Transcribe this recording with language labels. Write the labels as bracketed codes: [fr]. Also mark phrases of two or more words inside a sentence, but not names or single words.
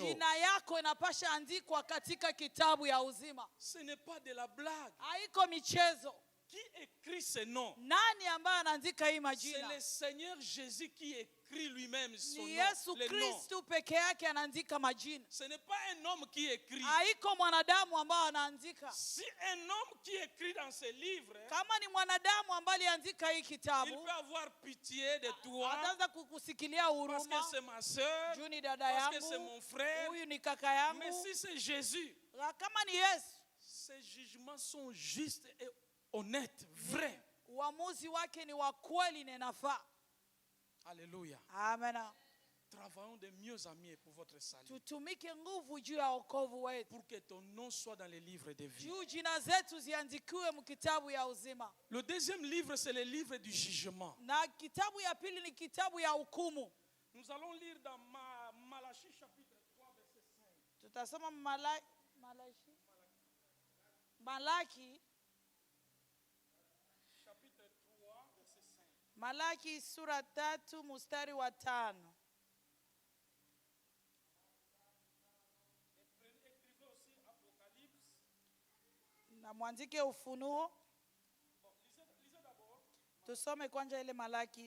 [sw] Jina yako inapasha andikwa katika kitabu ya uzima. [fr] Ce n'est pas de la blague. [sw] Haiko michezo. [fr] Qui écrit ce nom? [sw] Nani ambaye anaandika hii [fr] C'est [sw] majina? [fr] le Seigneur Jésus qui écrit lui-même son [sw] Ni [fr] nom. [sw] Yesu [fr] Le nom. [sw] Kristu peke yake anaandika majina. [fr] Ce n'est pas un homme qui écrit. [sw] Haiko mwanadamu ambaye anaandika. [fr] Si un homme qui écrit dans ce livre, [sw] Kama ni mwanadamu ambaye aliandika hii [fr] il [sw] kitabu, [fr] peut avoir pitié de toi [sw] ataanza kukusikilia [fr] parce [sw] huruma. [fr] que c'est ma soeur, [sw] Juu ni dada [fr] parce que c'est [sw] yangu, [fr] mon frère. [sw] huyu ni kaka yangu. [fr] Mais si c'est Jésus, [sw] Kama ni Yesu, [fr] ses jugements sont justes et honnêtes, vrais. [sw] uamuzi wake ni wa kweli na inafaa. Alléluia. Amen. [fr] Travaillons de mieux en mieux pour votre salut. [sw] Tutumike nguvu juu ya wokovu wetu. [fr] Pour que ton nom soit dans les livres de vie. [sw] Juu jina zetu ziandikiwe mkitabu ya uzima. [fr] Le deuxième livre, c'est le livre du jugement. [sw] Na kitabu ya pili ni kitabu ya hukumu. [fr] Nous allons lire dans Malachie chapitre 3, verset 5. [sw] Tutasoma Malaki [fr] Chapitre 3, verset 5. [sw] Malaki sura 3 mstari wa 5. [fr] Écrivez aussi Apocalypse. [sw] Na mwandike Ufunuo. [fr] Bon, lisez d'abord. [sw] Tusome kwanza ile Malaki.